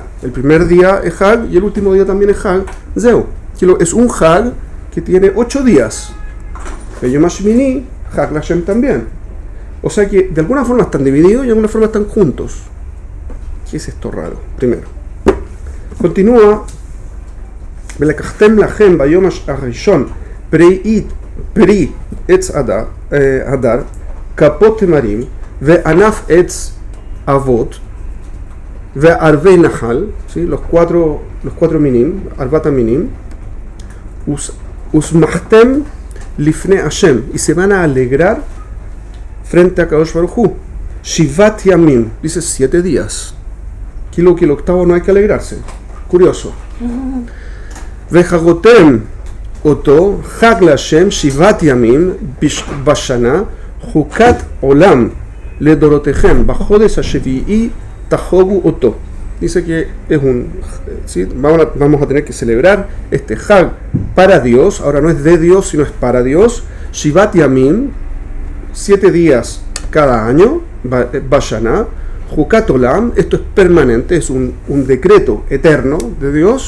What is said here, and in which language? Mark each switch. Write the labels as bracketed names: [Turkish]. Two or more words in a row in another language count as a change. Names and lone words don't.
[Spanish] El primer día es Hag y el último día también es Hag. Zeu, que es un Hag que tiene 8 días. [Hebrew] יום השמיני, חג השם también. [Spanish] O sea que de alguna forma están divididos y de alguna forma están juntos. ¿Qué es esto raro? Primero. Continúa. [Hebrew] ולקחתם לכם ביום הראשון פרי עץ הדר כפות תמרים וענף עץ עבות וערבי נחל, [Spanish] ¿sí? los cuatro minim, [Hebrew] ארבעת מינים, ושמחתם לפני השם, [Spanish] y se van a alegrar frente a Kadosh Baruj Hu. [Hebrew] שבעת ימים, [Spanish] dice 7 días. Que el octavo no hay que alegrarse. Curioso. [Hebrew] וחגותם אותו חג השם שבעת ימים בשנה חוקת עולם לדורותיכם בחודש השביעי תחוגו אותו. [Spanish] Dice que es ¿sí? Vamos a tener que celebrar este Hag para Dios. Ahora no es de Dios, sino es para Dios. [Hebrew] שבעת ימים, [Spanish] 7 días cada año, [Hebrew] בשנה, חוקת עולם, [Spanish] esto es permanente, es un decreto eterno de Dios.